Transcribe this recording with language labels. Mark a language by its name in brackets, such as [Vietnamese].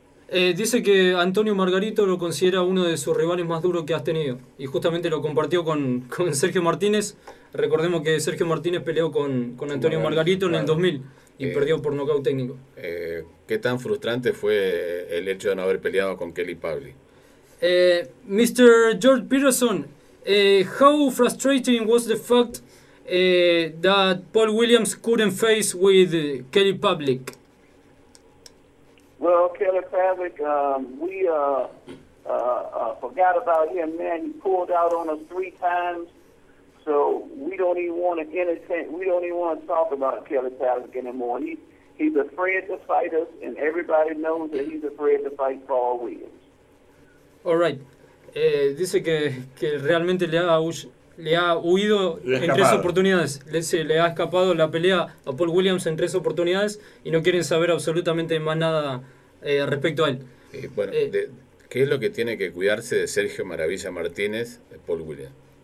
[Spanish] Dice que Antonio Margarito lo considera uno de sus rivales más duros que has tenido. Y justamente lo compartió con Sergio Martínez. Recordemos que Sergio Martínez peleó con Antonio Margarito en el 2000 y perdió por nocaut técnico. ¿Qué tan frustrante fue el hecho de no haber peleado con Kelly Pavli? [English] Mr. George Peterson, how frustrating was the fact that Paul Williams couldn't face with Kelly Pavli? Well, Kelly Pavlik, we forgot about him, man. He pulled out on us 3 times, so we don't even want to entertain. We don't even want to talk about Kelly Pavlik anymore. He's afraid to fight us, and everybody knows that he's afraid to fight Paul Williams. All right. [Spanish] Dice que realmente le ha huido en tres oportunidades. Le ha escapado la pelea a Paul Williams en tres oportunidades y no quieren saber absolutamente más nada respecto a él. ¿Qué es lo que tiene que cuidarse de Sergio Maravilla Martínez, de Paul Williams?